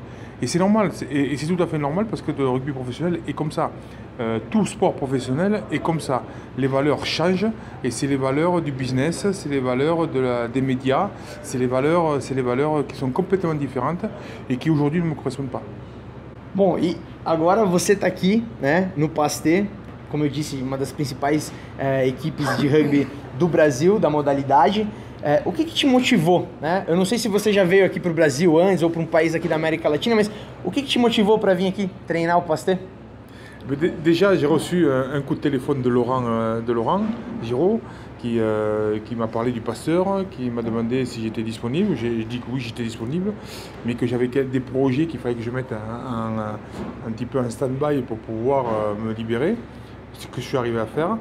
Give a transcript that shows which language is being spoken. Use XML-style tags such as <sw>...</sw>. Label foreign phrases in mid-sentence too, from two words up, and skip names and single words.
<fr>Et c'est normal, et c'est tout à fait normal, parce que le rugby professionnel est comme ça. Tout sport professionnel est comme ça. Les valeurs changent, et c'est les valeurs du business, c'est les valeurs des médias, c'est les valeurs qui sont complètement différentes et qui aujourd'hui ne me correspondent pas.</fr> <pt>Bom, e agora você está aqui, né, no Pasteur, como eu disse, uma das principais equipes de rugby do Brasil, da modalidade. O que te motivou, né? Eu não sei se você já veio aqui para o Brasil antes ou para um país aqui da América Latina, mas o que te motivou para vir aqui treinar o Pasteur?</pt> <fr>Déjà, j'ai reçu un coup de téléphone de Laurent Giraud, qui m'a parlé du Pasteur, qui m'a demandé si j'étais disponible. J'ai dit que oui, j'étais disponible, mais que j'avais des projets qu'il fallait que je mette un petit peu en stand-by pour pouvoir me libérer, ce que je suis arrivé à faire.</fr>